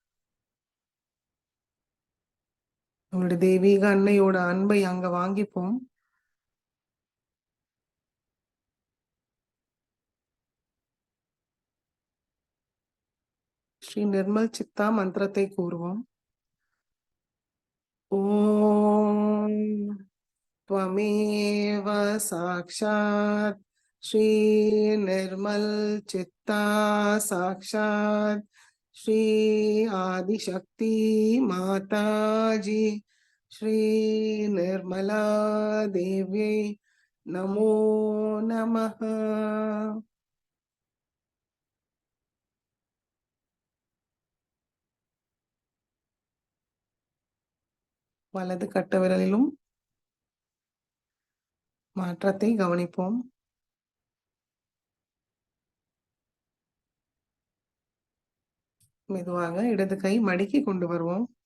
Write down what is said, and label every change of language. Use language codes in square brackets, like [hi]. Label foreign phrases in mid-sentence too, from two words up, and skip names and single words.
[ta] நம்மளுடைய தெய்வீக அன்னையோட அன்பை அங்க வாங்கிப்போம். ஸ்ரீ நிர்மல் சித்தா மந்திரத்தை கூறுவோம். [sa] ஓம் त्वमेव साक्षात् श्री निर्मल चित्ता साक्षात् श्री आदिशक्ति माता जी श्री निर्मला देव्यै नमो नमः. [ta] வலது கட்ட விரலிலும் மாற்றத்தை கவனிப்போம். மெதுவாக இடது கை மடக்கி கொண்டு வருவோம்.